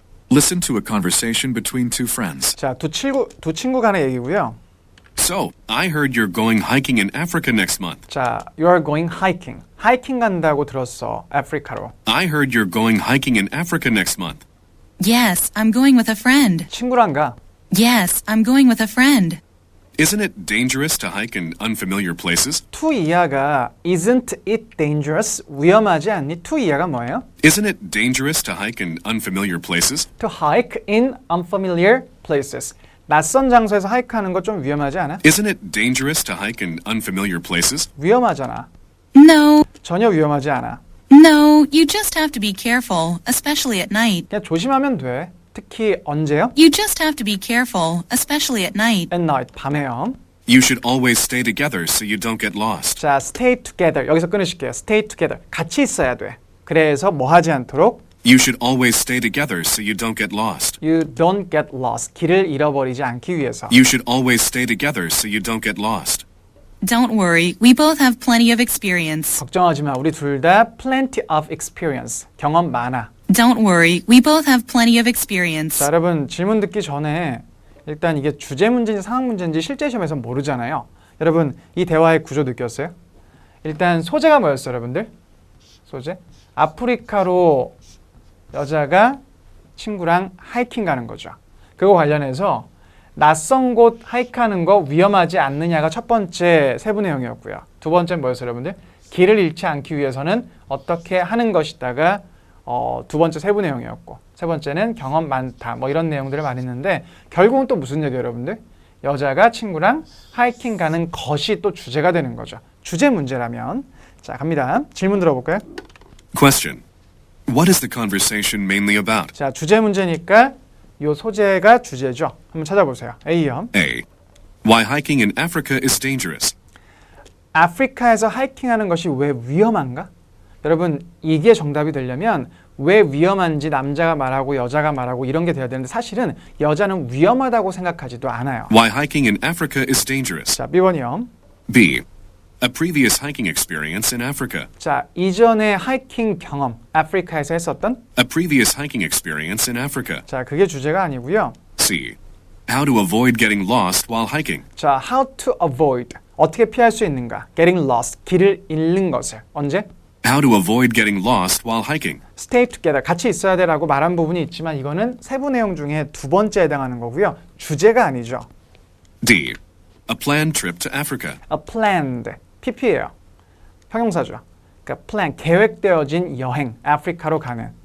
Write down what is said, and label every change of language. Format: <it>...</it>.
<en>Listen to a conversation between two friends.</en> <ko>자, 두 친구 간의 얘기고요.</ko> <en>So, I heard you're going hiking in Africa next month.</en> <ko>자,</ko> <en>you are going hiking.</en> <ko>하이킹 간다고 들었어. 아프리카로.</ko> <en>I heard you're going hiking in Africa next month. Yes, I'm going with a friend.</en> <ko>친구랑 가.</ko> <en>Yes, I'm going with a friend. Isn't it dangerous to hike in unfamiliar places? to 이하가 isn't it dangerous?</en> <ko>위험하지 않니? to 이하가 뭐예요?</ko> <en>Isn't it dangerous to hike in unfamiliar places? to hike in unfamiliar places.</en> <ko>낯선 장소에서 하이크하는 거 좀 위험하지 않아?</ko> <en>Isn't it dangerous to hike in unfamiliar places?</en> <ko>위험하잖아.</ko> <en>No,</en> <ko>전혀 위험하지 않아.</ko> <en>no, you just have to be careful, especially at night.</en> <ko>그냥 조심하면 돼. 특히 언제요?</ko> <en>You just have to be careful, especially at night.</en> <ko>at night, 밤에요.</ko> <en>You should always stay together so you don't get lost.</en> <ko>자,</ko> <en>stay together.</en> <ko>여기서 끊으실게요. stay together. 같이 있어야 돼. 그래서 뭐 하지 않도록</ko> <en>You should always stay together so you don't get lost. you don't get lost.</en> <ko>길을 잃어버리지 않기 위해서.</ko> <en>You should always stay together so you don't get lost. Don't worry, we both have plenty of experience.</en> <ko>걱정하지 마. 우리 둘 다</ko> <en>plenty of experience.</en> <ko>경험 많아.</ko> <en>Don't worry, we both have plenty of experience.</en> <ko>자, 여러분 질문 듣기 전에 일단 이게 주제 문제인지 상황 문제인지 실제 시험에서 모르잖아요. 여러분 이 대화의 구조 느꼈어요? 일단 소재가 뭐였어요, 여러분들? 소재? 아프리카로 여자가 친구랑 하이킹 가는 거죠. 그거 관련해서 낯선 곳 하이크하는 거 위험하지 않느냐가 첫 번째 세부 내용이었고요. 두 번째는 뭐였어요, 여러분들? 길을 잃지 않기 위해서는 어떻게 하는 것이다가 두 번째 세부 내용이었고, 세 번째는 경험 많다 뭐 이런 내용들을 말했는데 결국은 또 무슨 얘기예요, 여러분들? 여자가 친구랑 하이킹 가는 것이 또 주제가 되는 거죠. 주제 문제라면. 자, 갑니다. 질문 들어볼까요?</ko> <en>Question. What is the conversation mainly about?</en> <ko>자, 주제 문제니까 요 소재가 주제죠. 한번 찾아보세요. A요. A.</ko> <en>Why hiking in Africa is dangerous.</en> <ko>아프리카에서 하이킹하는 것이 왜 위험한가? 여러분 이게 정답이 되려면 왜 위험한지 남자가 말하고 여자가 말하고 이런 게 돼야 되는데 사실은 여자는 위험하다고 생각하지도 않아요.</ko> <en>Why hiking in Africa is dangerous.</en> <ko>자, B번이요. B.</ko> <en>A previous hiking experience in Africa.</en> <ko>자, 이전에 하이킹 경험, 아프리카에서 했었던?</ko> <en>A previous hiking experience in Africa.</en> <ko>자, 그게 주제가 아니고요. C.</ko> <en>How to avoid getting lost while hiking.</en> <ko>자,</ko> <en>how to avoid,</en> <ko>어떻게 피할 수 있는가?</ko> <en>getting lost,</en> <ko>길을 잃는 것을. 언제?</ko> <en>How to avoid getting lost while hiking.</en> <ko>stay together, 같이 있어야 돼라고 말한 부분이 있지만 이거는 세부 내용 중에 두 번째에 해당하는 거고요. 주제가 아니죠. D.</ko> <en>A planned trip to Africa.</en> <ko>a planned, PP예요. 형용사죠. 그러니까 plan, 계획되어진 여행, 아프리카로 가는.</ko>